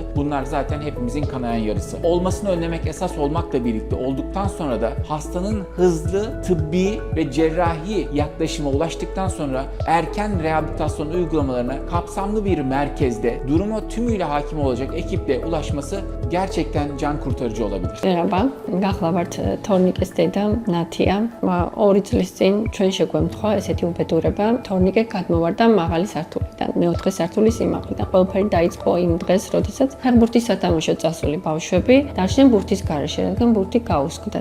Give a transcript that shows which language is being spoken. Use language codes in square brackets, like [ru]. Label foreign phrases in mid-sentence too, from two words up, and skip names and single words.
[tr] Bunlar zaten hepimizin kanayan yarısı. Olmasını önlemek esas olmakla birlikte olduktan sonra da hastanın hızlı tıbbi ve cerrahi yaklaşıma ulaştıktan sonra erken rehabilitasyon uygulamalarına kapsamlı bir merkezde duruma tümüyle hakim olacak ekiple ulaşması gerçekten can kurtarıcı olabilir. Merhaba, [ka] გახლავართ თორნიკეს დედა ნათია. 2 წლის წინ ჩვენ შეგვემთხვა ესეთი უბედურება. თორნიკე გადმოვარდა მაღალი სართულიდან, მეოთხე სართულის სიმაღლიდან. ყველაფერი დაიწყო იმ დღეს, როდესაც ფეხბურთის სათამაშო წასული ბავშვები დარჩნენ ბურთის გარეშე, რადგან ბურთი გაუსკდათ.